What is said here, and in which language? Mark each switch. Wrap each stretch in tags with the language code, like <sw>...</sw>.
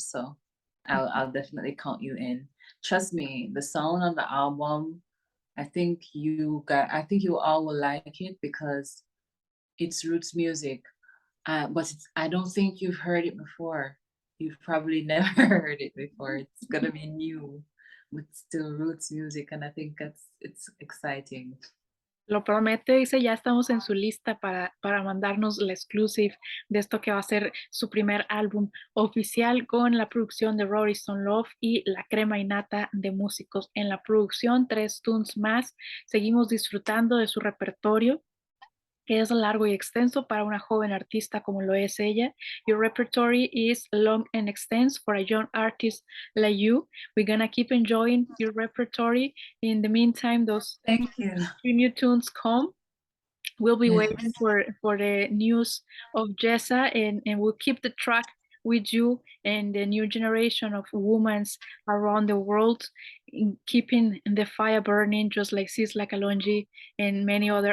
<en>So I'll definitely count you in. Trust me, the sound on the album, I think you all will like it because it's roots music. But I don't think you've heard it before. You've probably never heard it before. It's gonna be new, but still roots music, and I think it's exciting.</en> <es>Lo promete, dice, ya estamos en su lista para mandarnos la exclusive de esto que va a ser su primer álbum oficial con la producción de RoryStonelove y la crema innata de músicos en la producción, 3 tunes más. Seguimos disfrutando de su repertorio que es largo y extenso para una joven artista como lo es ella.</es> <en>Your repertory is long and extensive for a young artist like you. We're gonna keep enjoying your repertory. In the meantime, those Thank you. 3 new tunes come. We'll be waiting Yes. for the news of YEZA and we'll keep the track with you and the new generation of women around the world in keeping the fire burning just like Sisla Kalonji and many other</en>